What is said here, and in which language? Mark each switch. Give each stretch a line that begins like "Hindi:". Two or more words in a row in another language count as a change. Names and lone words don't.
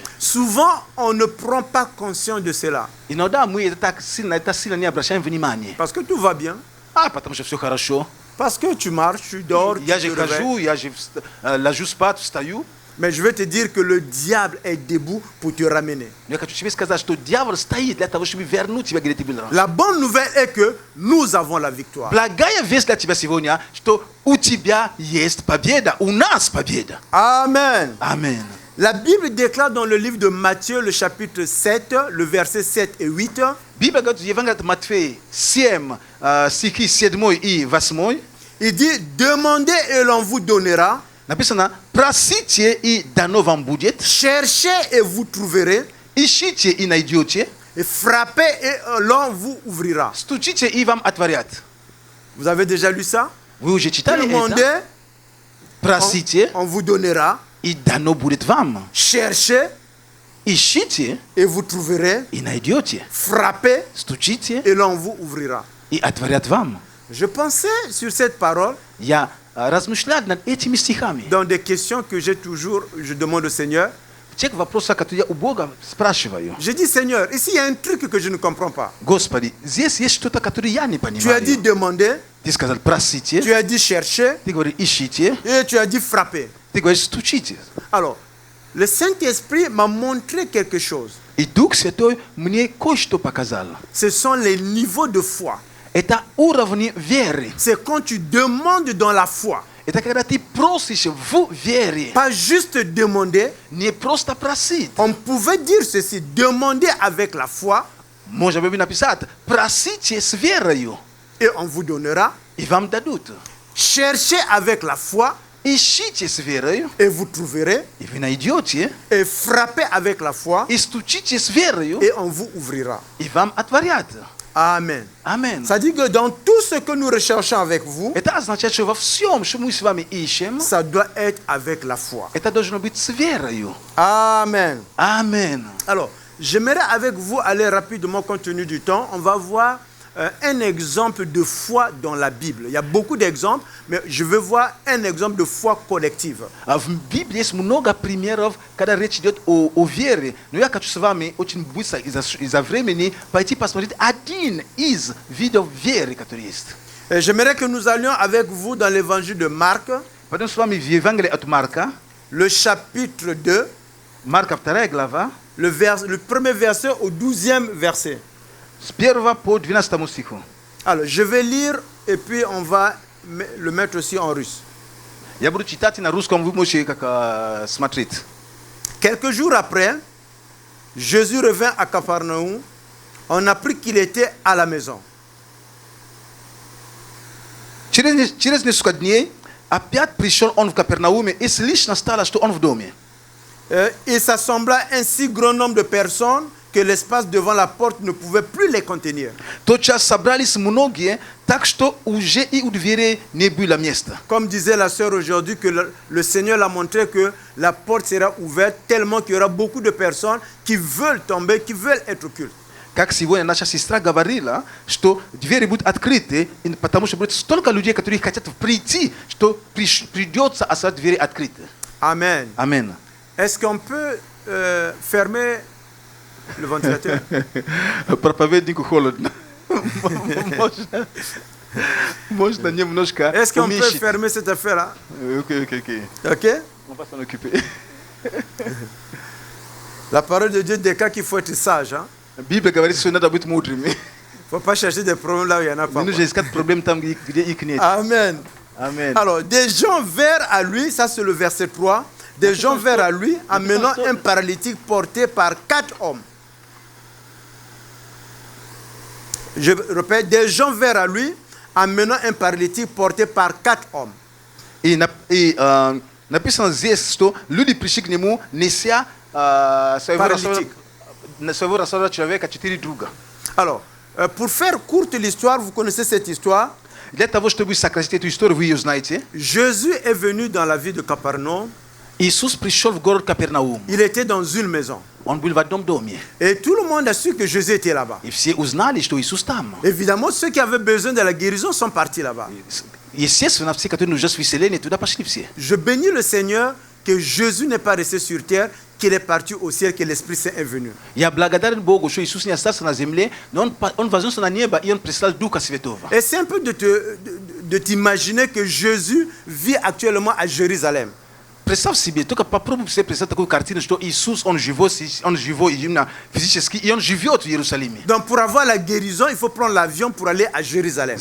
French: Souvent, on ne prend pas conscience de cela.
Russian: Иногда мы это сильно не обращаем внимания.
French: Parce que tout va bien.
Russian: Потому что все хорошо.
French: Parce que tu marches, tu dors,
Russian: Я
French: tu
Russian: же
French: te réveilles.
Russian: хожу, я же ложу спать, встаю.
French: Mais je veux te dire que le diable est debout pour te ramener.
Russian: Но я хочу тебе сказать, что дьявол стоит для того, чтобы вернуть тебя, где ты был раньше.
French: La bonne nouvelle est que nous avons la victoire.
Russian: Благая весть для тебя сегодня, что у тебя есть победа, у нас победа.
French: Amen.
Russian: Аминь.
French: La Bible déclare dans le livre de Matthieu, le chapitre 7, le verset 7 et 8.
Russian: Библия говорит в Евангелии от Матфея 7, стихи 7 и 8.
French: Il dit, demandez et l'on vous donnera.
Russian: Написано, просите и дано вам будет,
French: Cherchez et vous trouverez.
Russian: ищите и найдете,
French: Et frappez et l'on vous ouvrira.
Russian: стучите и вам отворят.
French: Vous avez déjà lu ça?
Russian: Вы уже читали
French: Demandez,
Russian: это? Просите
French: on vous donnera.
Russian: и дано будет вам.
French: Cherchez
Russian: Ищите
French: et vous trouverez.
Russian: и найдете,
French: Frappez
Russian: стучите
French: et l'on vous ouvrira.
Russian: и отворят вам.
French: Je pensais sur cette parole
Russian: Я размышлял над этими стихами.
French: dans des questions que je demande au Seigneur.
Russian: В тех вопросах, которые я у Бога спрашиваю.
French: Je dis, Seigneur, ici il y a un truc que je ne comprends pas.
Russian: Господи, здесь есть что-то, которое я не
French: Tu as dit
Russian: понимаю.
French: demander,
Russian: Ты сказал, просите,
French: tu as dit chercher
Russian: ты говоришь, ищите,
French: et tu as dit frapper.
Russian: ты говоришь, стучите.
French: Alors, le Saint-Esprit m'a montré quelque chose.
Russian: И Дух Святой мне кое-что показал.
French: Ce sont les niveaux de foi.
Russian: Это уровни веры.
French: C'est quand tu demandes dans la foi.
Russian: Это когда ты просишь в вере.
French: Pas juste demander.
Russian: Не просто просить.
French: On pouvait dire ceci, demander avec la foi
Russian: Можно бы написать, просите с верою,
French: et on vous donnera.
Russian: и вам дадут.
French: Cherchez avec la foi
Russian: Ищите с верою,
French: et vous trouverez.
Russian: и вы найдете.
French: Et frappez avec la foi
Russian: И стучите с верою,
French: et on vous ouvrira.
Russian: и вам отворят.
French: Amen.
Russian: Аминь.
French: Ça dit que dans tout ce que nous recherchons avec vous,
Russian: Это означает, что во всем, что мы с вами ищем,
French: ça doit être avec la foi.
Russian: это должно быть с верою.
French: Amen.
Russian: Аминь.
French: Alors, j'aimerais avec vous aller rapidement compte tenu du temps. On va voir un exemple de foi dans la Bible. Il y a beaucoup d'exemples, mais je veux voir un exemple de foi collective.
Russian: В Библии есть много примеров, когда речь идет о вере. Но я хочу с вами очень быстро из-за времени пойти посмотреть один из видов веры, который есть.
French: Et j'aimerais que nous allions avec vous dans l'évangile de Marc,
Russian: Пойдем с вами в Евангелие от Марка,
French: le chapitre 2,
Russian: Марка вторая глава,
French: le premier verset au 12e verset.
Russian: с 1 по 12 стиху.
French: Alors, je vais lire et puis on va le mettre aussi en russe.
Russian: Я буду читать на русском, вы можете как смотреть.
French: Quelques jours après, Jésus revint à Capharnaüm. On apprit qu'il était à la maison.
Russian: Через несколько дней опять пришел он в Капернауме, и слышно стало, что он в доме.
French: Il s'assembla un si grand nombre de personnes que l'espace devant la porte ne pouvait plus les contenir.
Russian: Тотчас собрались многие, так что уже и у двери не было места.
French: Comme disait la sœur aujourd'hui, que le Seigneur l'a montré que la porte sera ouverte tellement qu'il y aura beaucoup de personnes qui veulent tomber, qui veulent être occultes.
Russian: Как сегодня наша сестра говорила, что двери будут открыты, потому что будет столько людей, которые хотят прийти, что придется оставить двери открыты.
French: Amen.
Russian: Аминь.
French: Est-ce qu'on peut fermer le ventilateur?
Russian: Проповеднику холодно. Можно немножко
French: Est-ce qu'on peut
Russian: уменьшить.
French: fermer cette affaire-là?
Russian: Окей.
French: Ok? On va s'en occuper. La parole de Dieu déclare qu'il faut être sage. Hein?
Russian: Библия говорит, что надо быть мудрыми.
French: Il ne faut pas chercher des problèmes là où il n'y en a pas.
Russian: Не нужно искать проблем там, где их нет.
French: Amen. Amen. Alors, des gens vinrent à lui, ça c'est le verset 3. Des gens vinrent à lui, amenant un paralytique porté par 4 hommes. Je répète, des gens vinrent à lui, amenant un paralytique porté par 4 hommes.
Russian: И написано здесь, что люди пришли к нему, неся своего рассорного человека 4 друга.
French: Alors, pour faire courte l'histoire, vous connaissez cette histoire.
Russian: Для того, чтобы сократить эту историю, вы ее знаете.
French: Jésus est venu dans la ville de Capharnaüm.
Russian: Иисус пришел в город Капернаум.
French: Il était dans une maison.
Russian: Он был в одном доме.
French: Et tout le monde a su que Jésus était là-bas.
Russian: И все узнали, что Иисус там.
French: Évidemment, ceux qui avaient besoin de la guérison sont partis là-bas.
Russian: Естественно, все, которые нуждаются в исцелении, туда пошли все.
French: Je bénis le Seigneur que Jésus n'est pas resté sur terre, qu'il est parti au ciel, que l'Esprit Saint est venu.
Russian: Я благодарен Богу, что Иисус не остался на земле, но он вознесся на небо, и он прислал Духа Святого.
French: Et c'est un peu de t'imaginer que Jésus vit actuellement à Jérusalem.
Russian: Представь себе, только попробуй себе представить такую картину, что Иисус, он живой именно физически, и он живет в Иерусалиме.
French: Donc pour avoir la guérison, il faut prendre l'avion pour aller à Jérusalem.